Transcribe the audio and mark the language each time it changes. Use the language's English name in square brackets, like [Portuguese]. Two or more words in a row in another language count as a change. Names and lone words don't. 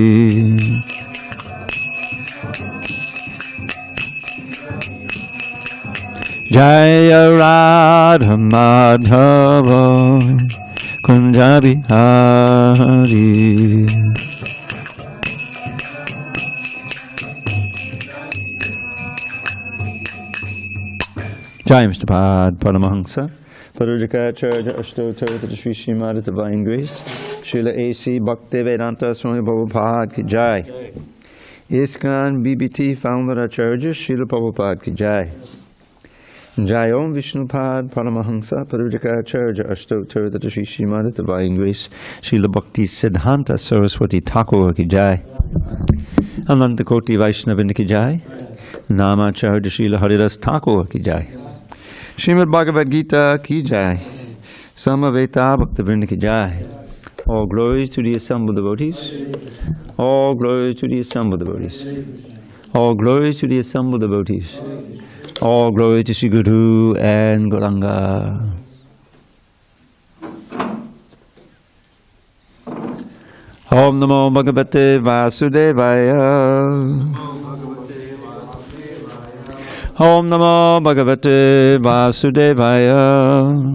[Hindi] जय राधा माधव कुंज बिहारी. Jai Mr. Pad Paramahansa, Parudikacharya Ashtotar [English] to the Srimad Divine Grace, [Hindi] Srila A.C. भक्तिवेदांत स्वामी प्रभुपाद की जय. ISKCON BBT Founder Acharya श्रील प्रभुपाद की जय. Jai Om Vishnupad Paramahansa, Parudikacharya Ashtotar [English] to the Srimad Divine Grace, [Hindi] श्रील भक्ति सिद्धांत सरस्वती ठाकुर की जय. अनंत कोटि वैष्णववृंद की जय. नामाचार्य श्रील हरिदास ठाकुर की जय. श्रीमद् भगवद् गीता की जय। समवेत भक्तिविनोद की जय. [English] All glories to the assembled devotees. All glories to the assembled devotees. All glories to the assembled devotees. All glory to Sri Guru and Gauranga. [Sanskrit] ॐ नमो भगवते वासुदेवाय. ॐ नमो भगवते वासुदेवाय.